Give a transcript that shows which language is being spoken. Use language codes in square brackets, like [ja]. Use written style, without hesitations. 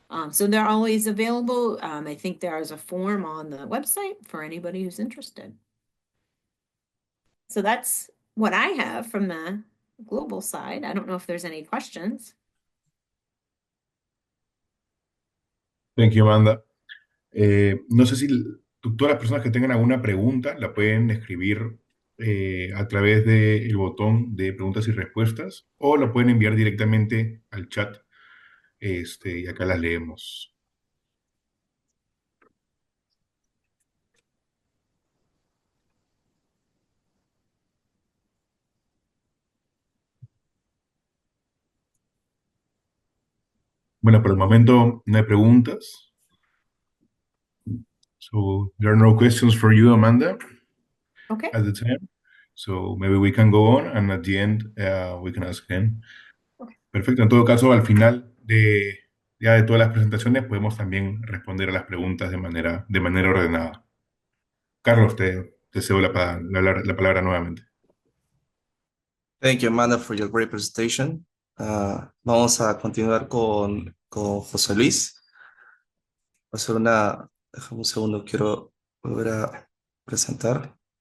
[en] So they're always available. I think there is a form on the website for anybody who's interested. So that's what I have from the global side. I don't know if there's any questions. Thank you, Amanda. [es] No sé si todas las personas que tengan alguna pregunta la pueden escribir a través del botón de preguntas y respuestas, o la pueden enviar directamente al chat, y acá las leemos. Bueno, por el momento no hay preguntas. [en] So there are no questions for you, Amanda, Okay. at the time. So maybe we can go on, and at the end we can ask again. Okay. [es] Perfecto. En todo caso, al final ya de todas las presentaciones podemos también responder a las preguntas de manera ordenada. Carlos, te cedo la palabra nuevamente. [en] Thank you, Amanda, for your great presentation. [es] Vamos a continuar con José Luis. Va a hacer déjame un segundo, quiero volver a presentar.